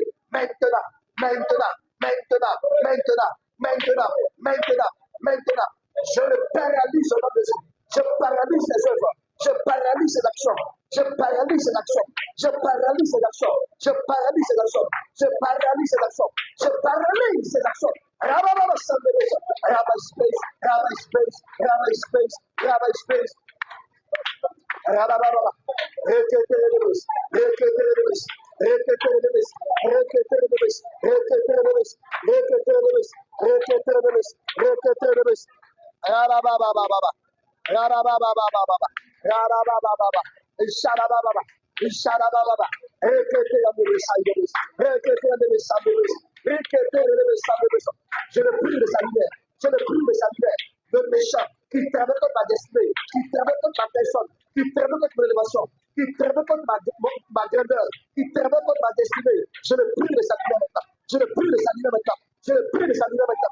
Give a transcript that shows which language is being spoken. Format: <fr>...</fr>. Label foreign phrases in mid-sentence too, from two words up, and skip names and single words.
<fr>Maintenant, maintenant, maintenant, maintenant, maintenant, maintenant, maintenant, je le paralyse au nom de Jésus. Je paralyse ses œuvres. Je paralyse ses actions. Je paralyse ses actions. Je paralyse ses actions. Je paralyse ses actions. Je paralyse ses actions. Je paralyse ses actions. Rabba space, Rabba space, Rabba space, Rabba space. Rabba, reketelebes, reketelebes, reketelebes, reketelebes, reketelebes, reketelebes, reketelebes, reketelebes. Rabba, Rabba, Isharababa, Isharababa, Reketelebes, Reketelebes, Reketelebes. Je le prie de sa lumière, je le prie de sa lumière. Le méchant qui travaille contre ma destinée, qui travaille contre ma personne, qui travaille contre mon élévation, qui travaille contre ma grandeur, qui travaille contre ma destinée. Je le prie de sa lumière maintenant. Je le prie de sa lumière maintenant. Je le prie de sa lumière maintenant.</fr>